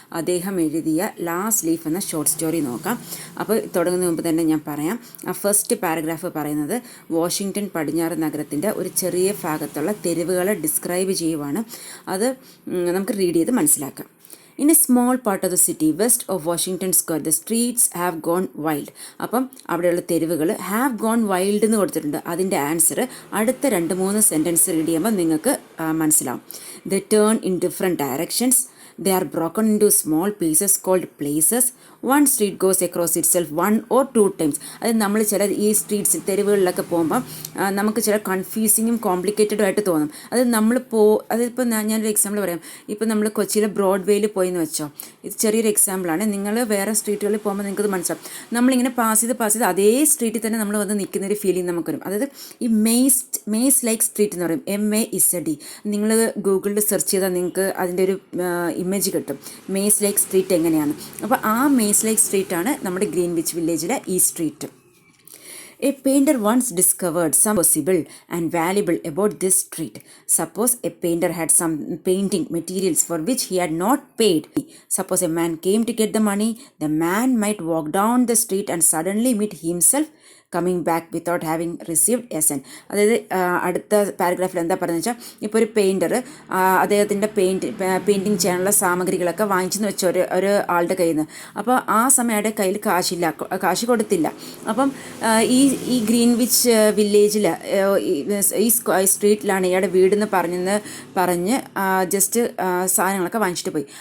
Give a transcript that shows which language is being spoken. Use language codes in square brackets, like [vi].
[ml] അദ്ദേഹം എഴുതിയ last leaf എന്ന ഷോർട്ട് സ്റ്റോറി നോക്കാം. അപ്പോൾ തുടങ്ങുന്നതിന് മുമ്പ് തന്നെ ഞാൻ പറയാം, ആ ഫസ്റ്റ് പാരഗ്രാഫ് പറയുന്നത് വാഷിങ്ടൺ പടിഞ്ഞാറ് നഗരത്തിൻ്റെ ഒരു ചെറിയ ഭാഗത്തുള്ള തെരുവുകളെ ഡിസ്ക്രൈബ് ചെയ്യുവാണ്. അത് നമുക്ക് റീഡ് ചെയ്ത് മനസ്സിലാക്കാം. [en] In a small part of the city west of Washington Square, the streets have gone wild. [ml] അപ്പം അവിടെയുള്ള തെരുവുകൾ [en] have gone wild [ml] എന്ന് കൊടുത്തിട്ടുണ്ട്. അതിൻ്റെ ആൻസർ അടുത്ത 2-3 സെൻറ്റൻസ് റീഡ് ചെയ്യുമ്പോൾ നിങ്ങൾക്ക് മനസ്സിലാവും. [en] They turn in different directions. They are broken into small pieces called places. One street goes across itself 1 or 2 times. [ml] അത് നമ്മൾ ചില ഈ സ്ട്രീറ്റ്സ് തെരുവുകളിലൊക്കെ പോകുമ്പം നമുക്ക് ചില കൺഫ്യൂസിങ്ങും കോംപ്ലിക്കേറ്റഡും ആയിട്ട് തോന്നും. അത് അതിപ്പോൾ ഞാനൊരു എക്സാമ്പിൾ പറയാം. ഇപ്പോൾ നമ്മൾ കൊച്ചിയിലെ ബ്രോഡ്വേയിൽ പോയി എന്ന് വെച്ചോ, ഇത് ചെറിയൊരു എക്സാമ്പിളാണ്. നിങ്ങൾ വേറെ സ്ട്രീറ്റുകളിൽ പോകുമ്പോൾ നിങ്ങൾക്കത് മനസ്സിലാവും. നമ്മളിങ്ങനെ പാസ് ചെയ്ത് അതേ സ്ട്രീറ്റിൽ തന്നെ നമ്മൾ വന്ന് നിൽക്കുന്നൊരു ഫീലിംഗ് നമുക്ക് വരും. അതായത് ഈ മെയ്സ് ലൈക്ക് സ്ട്രീറ്റ് എന്ന് പറയും, MAZD. നിങ്ങൾ ഗൂഗിളിൽ സെർച്ച് ചെയ്താൽ നിങ്ങൾക്ക് അതിൻ്റെ ഒരു ഇമേജ് കിട്ടും, മെയ്സ് ലൈക്ക് സ്ട്രീറ്റ് എങ്ങനെയാണ്. അപ്പോൾ ആ മെയ്സ് ലൈക്ക് സ്ട്രീറ്റാണ് നമ്മുടെ ഗ്രീൻവിച്ച് വില്ലേജിലെ ഈ street. [en] A painter once discovered some possible and valuable about this street. Suppose a painter had some painting materials for which he had not paid. Suppose a man came to get the money. The man might walk down the street and suddenly meet himself coming back without having received a cent. [ml] അതായത് അടുത്ത പാരഗ്രാഫിൽ എന്താ പറയുന്നത് വെച്ചാൽ, ഇപ്പോൾ ഒരു painter അദ്ദേഹത്തിൻ്റെ painting ചെയ്യാനുള്ള സാമഗ്രികളൊക്കെ വാങ്ങിച്ചെന്ന് വെച്ച ഒരു ആളുടെ കയ്യിൽ നിന്ന്. അപ്പോൾ ആ സമയം അയാളുടെ കയ്യിൽ കാശ് കൊടുത്തില്ല. അപ്പം ഈ ഗ്രീൻവിച്ച് വില്ലേജിൽ ഈ സ്ട്രീറ്റിലാണ് ഇയാളുടെ വീടെന്ന് പറഞ്ഞ് ജസ്റ്റ് സാധനങ്ങളൊക്കെ വാങ്ങിച്ചിട്ട് പോയി.